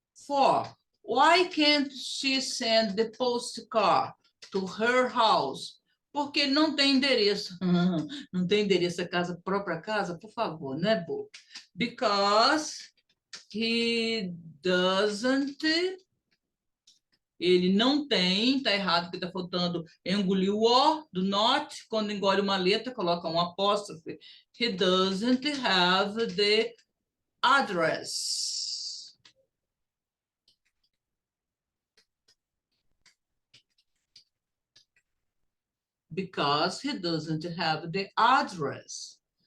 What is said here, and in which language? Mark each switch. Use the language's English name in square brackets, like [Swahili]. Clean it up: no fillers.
[English] Four, why can't she send the postcard to her house? [Portuguese] Porque não tem endereço. Não tem endereço da casa, própria casa? Por favor, né, Bo? [English] Because he doesn't. [Portuguese] Ele não tem, tá errado, porque tá faltando engolir o O do not. Quando engole uma letra, coloca um apóstrofe. [English] He doesn't have the address. Because he doesn't have the address.